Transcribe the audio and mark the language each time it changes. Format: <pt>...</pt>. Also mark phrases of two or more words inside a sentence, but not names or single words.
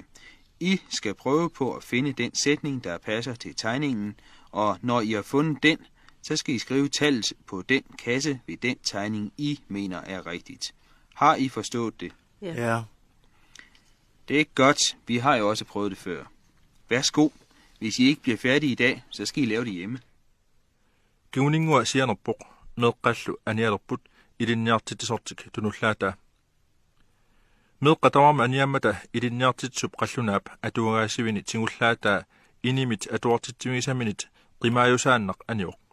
<da>I skal prøve på at finde den sætning, der passer til tegningen, og når I har fundet den, så skal I skrive tallet på den kasse ved den tegning, I mener er rigtigt. Har I forstået det? Ja. Det er ikke godt. Vi har jo også prøvet det før. Værsgo. Hvis I ikke bliver færdige i dag, så skal I lave det hjemme.</da> <kl>Kiuningua sianerpoq meeqqallu anialerput ilinniartitisortik tunullaata. Meeqqatawarma aniammata ilinniartitsup qallunaap atuagaasivini tingullaata inimit atuartitimigisaminit qimaayusaannaq aniuq.</kl>